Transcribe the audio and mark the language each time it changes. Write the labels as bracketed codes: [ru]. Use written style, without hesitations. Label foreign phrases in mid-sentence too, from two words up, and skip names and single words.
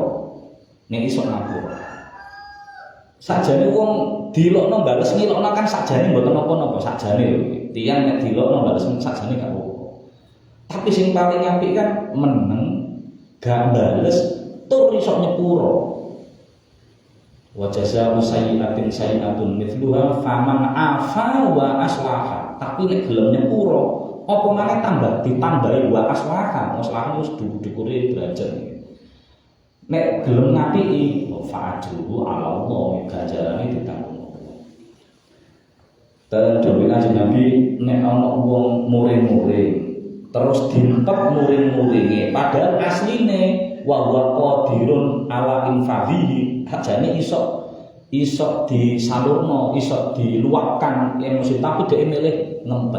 [jv] Nek iso ngapura. Sajane wong dilokno bales ngilokno kan sajane mboten napa-napa sajane lho. Tiyang nek dilokno bales sajane gak apa-apa. Tapi sing paling apik kan meneng gak bales tur iso nyepuro. [ar] وجزاء سيئة سيئة مثلها فمن عفا وأصلح. [jv] Tapi nek gelem nyepuro apa maneh tambah ditambahi [ar] وأصلح. [jv] Aslaha wis dukure derajat. Nek gelem ngapiki [ar] فأجره على الله, [jv] ganjarane ditanggung. Dewe Kanjeng Nabi nek ana wong muring-muring terus diempet muring-muringe padahal asline [ar] وهو قادر على إنفاذه, [jv] ajane iso disalurno, iso diluapkan emosi tapi dhek milih ngempet.